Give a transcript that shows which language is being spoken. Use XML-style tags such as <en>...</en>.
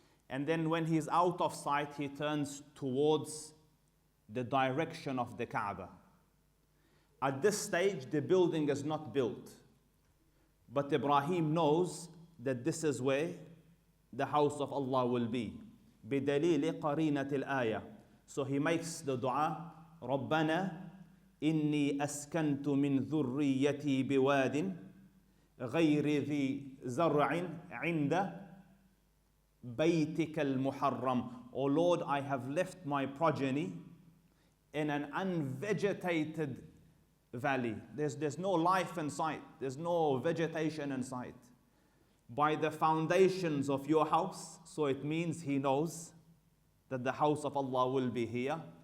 <en>And then when he's out of sight, he turns towards the direction of the Kaaba. At this stage, the building is not built. But Ibrahim knows that this is where the house of Allah will be.</en> <ar>بِدَلِيلِ قَرِينَةِ الْآيَةِ.</ar> <en>So he makes the dua,</en> <ar>رَبَّنَا إِنِّي أَسْكَنْتُ مِنْ ذُرِّيَّتِي بِوَادٍ غَيْرِ ذِي زَرْعٍ عِنْدَ بَيْتِكَ الْمُحَرَّمِ.</ar> <en>O Lord, I have left my progeny in an unvegetated valley. There's no life in sight. There's no vegetation in sight. By the foundations of your house, so it means he knows that the house of Allah will be here.</en>